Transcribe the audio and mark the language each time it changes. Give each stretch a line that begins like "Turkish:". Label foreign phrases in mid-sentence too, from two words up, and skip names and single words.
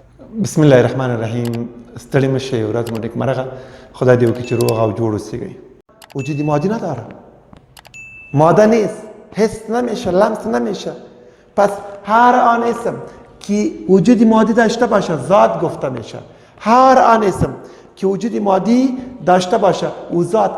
Arabic: بسم الله الرحمن الرحیم.
Pashto: ستړي مشه ورځ مو نیکمرغه. خدای دې وکړي چې روغ او جوړ اوسئ.
Persian: وجودی مادی نداره، ماده نیست، حس نمیشه، لمس نمیشه. پس هر آن اسم که وجود مادی داشته باشه ذات گفته میشه. هر آن اسم که وجود مادی داشته باشه او ذات.